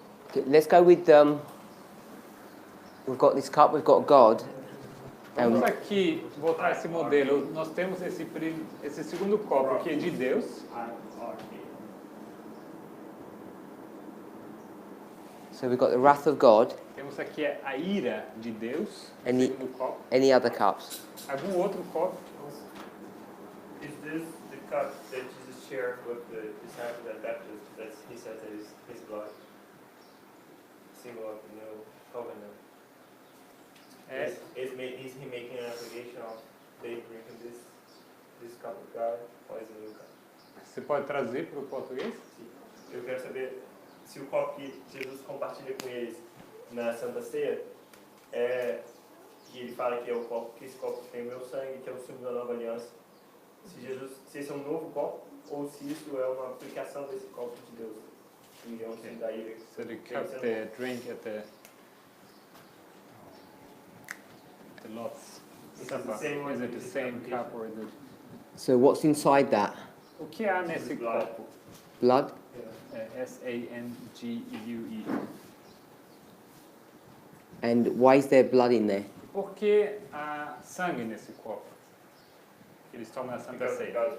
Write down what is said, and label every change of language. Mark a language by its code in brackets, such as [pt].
[en] Okay, let's go with, we've got this cup, we've got God. [pt] Vamos aqui voltar esse modelo. Nós temos esse segundo copo que é de Deus. [en] So we've got the wrath of God. [pt] Temos aqui a ira de Deus. Segundo copo. [en] Any other cups? [pt] Algum outro copo? [en] Is this the cup that Jesus shared with the disciples at baptism that he says that is his blood? Symbol of the new covenant. Is he making an application of they drinking this cup of God or is it a new cup? [pt] Você pode trazer para o português? Sim. Eu quero saber se o copo que Jesus compartilha com eles na Santa Ceia é que ele fala que é o copo, que esse copo tem o meu sangue, que é o símbolo da nova aliança. Se esse é um novo copo ou se isso é uma aplicação desse copo de Deus. Que é um símbolo da ira. [en] So the cup they drink at the Lord's Supper. Is it the same cup or is it? So what's inside that? [pt] O que há nesse copo? [en] Blood? [pt] S-A-N-G-U-E. [en] And why is there blood in there? [pt] Por que há sangue nesse copo? Eles tomam na Santa Ceia.